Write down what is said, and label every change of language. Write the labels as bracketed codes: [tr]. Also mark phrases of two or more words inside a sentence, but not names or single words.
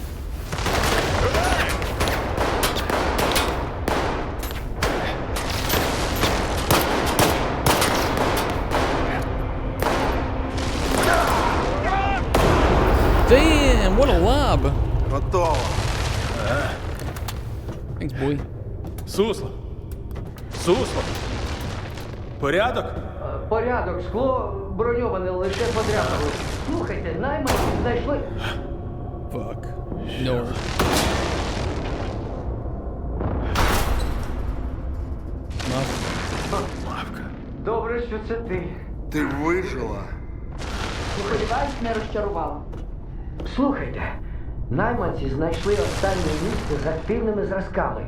[en] Damn, what a lob! [uk] Готово. [en] Thanks, boy. [uk] Сусло! Сусло! Порядок? Порядок, скло броньоване лише подряпало. Слухайте, найманці знайшли. [en] Fuck. No. [uk] Мавка. Добре, що це ти. Ти вижила. Сподіваюсь, не розчарувала. Слухайте, найманці знайшли останнє місце з активними зразками.